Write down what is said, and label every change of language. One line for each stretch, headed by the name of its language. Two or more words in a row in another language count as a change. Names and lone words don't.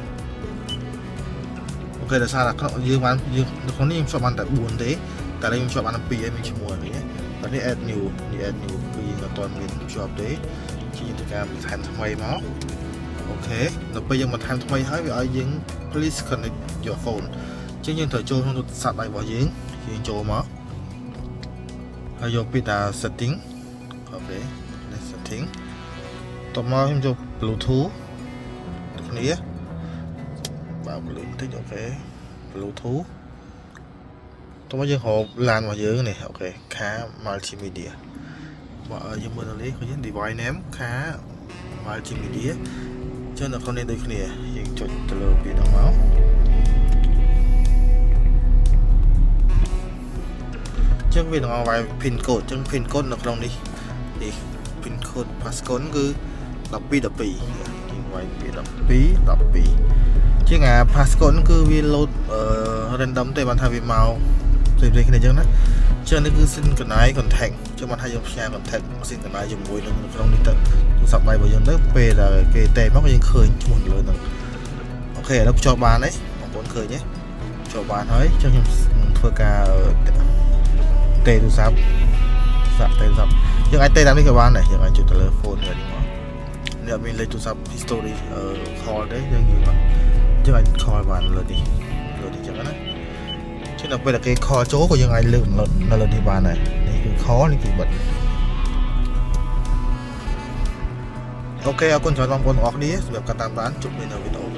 Khmer: អូខេដល់សារយើងបានយើងនៅក្នុងនេះយើងភ្ជាប់បានតែ4ទេតែនេះយើងភ្ជាប់បានតែ2ហើយមានឈ្មោះវិញណាតែនេះ add new គឺយើងអ ត់ទាន់មានភ្ជាប់ទេជាយើងធ្វើការបន្ថែមថ្មីមកអូខេដល់ពេលយើងបន្ថែមថ្មីហើយវាឲ្យយើង
English: please connect your
Khmer: phone ជាងយើងត្រូវចូលក្នុងទូរស័ព្ទដៃរបស់យើងចូលមកហើយយកពីតា setting អូខេ setting តមកខ្ញុំយក Bluetooth គ្នាបើក Bluetooth បន្តិចអូខេ Bluetooth តមកយើងរកឡានរបស់យើងនេះអូខេ car multimedia បើយើងមើលទៅនេះឃើញ
English: device name
Khmer: car multimedia ចឹងនៅក្នុងនេះដូចគ្នាយើងចុចទៅលើពីហ្នឹងមក ចឹងវានឹងឲ្យ
English: pin code
Khmer: ចឹង
English: pin code
Khmer: នៅក្នុងនេះ
English: pin code passcode
Khmer: គឺ12យើងវាយពី12ជាងអា passcode គឺវា
English: load random
Khmer: ទេបានថាវាមក ផ្សេងៗគ្នាចឹងណាចឹងនេះគឺ
English: synchronize contact
Khmer: ចឹងបានថាយើងផ្ញើ
English: contact synchronize
Khmer: ជាមួយនឹងក្នុងនេះទៅទូរស័ព្ទដៃរបស់យើងទៅ ពេលដែលគេតេមកយើងឃើញឈ្មោះលើហ្នឹងអូខេឥឡូវភ្ជាប់បានហើយបងប្អូនឃើញទេភ្ជា ប់បានហើយចឹងខ្ញុំធ្វើការតេទូរស័ព្ទយើងអាចតេតាមនេះក៏បានដែរយើងអាចចុចទៅលើ phone នេះមកនេះអត់មានលេខទូរស័ព្ទ
English: history call
Khmer: ទេយើងអាច call បានលើនេះចឹងណាចឹងដល់ពេលតែគេ call ចូលក៏យើងអាចលើកនៅលើនេះបានដែរនេះគឺ call នេះគឺបិទអូខេអរគុណច្រើនបងប្អូនទាំងអស់គ្នាសម្រាប់ការតាមដានជួបគ្នានៅវីដេអូ